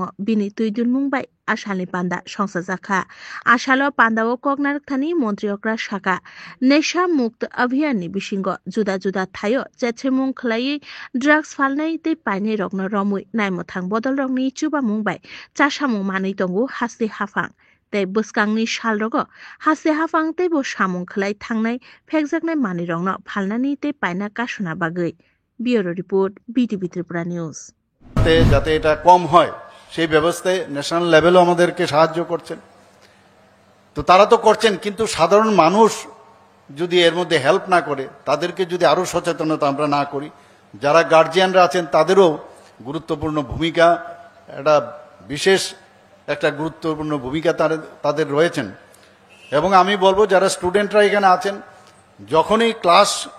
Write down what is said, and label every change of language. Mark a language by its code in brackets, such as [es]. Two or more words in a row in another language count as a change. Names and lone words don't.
[trp] बिनि तुइदुन मुंबाय आशालनि पान्दा संसाजाखा आशालो पान्दाव कगनारकथानि मन्त्री अक्रा शाखा नेशा मुक्त अभियाननि बिसिंग जुदा जुदा थायो जेथेमुं खलायै ड्रग्स फालनाय ते पाइने रगन रमुइ नायमथां बदल रगनि चुबा मुंबाय चासामुं मानै दंगु हासे हाफां ते बुस्कांनि सालरग हासे हाफां तेबो सामुं खलाय थांनाय फेकजाकनाय मानि रगन फालनानि ते पाइना काशना बागै [en] bureau report [trp] बीटीवी त्रिपुरा न्यूज [bn] যাতে এটা কম হয় সেই ব্যবস্থায় [en] national level [bn] আমাদেরকে সাহায্য করছেন তো তারা তো করছেন কিন্তু সাধারণ মানুষ যদি এর মধ্যে হেল্প না করে তাদেরকে যদি আরো সচেতনতা আমরা না করি যারা গার্জিয়ানরা আছেন তাদেরও গুরুত্বপূর্ণ ভূমিকা একটা বিশেষ একটা গুরুত্বপূর্ণ ভূমিকা তাদের রয়েছেন এবং আমি বলবো যারা স্টুডেন্টরা এখানে আছেন যখনই ক্লাস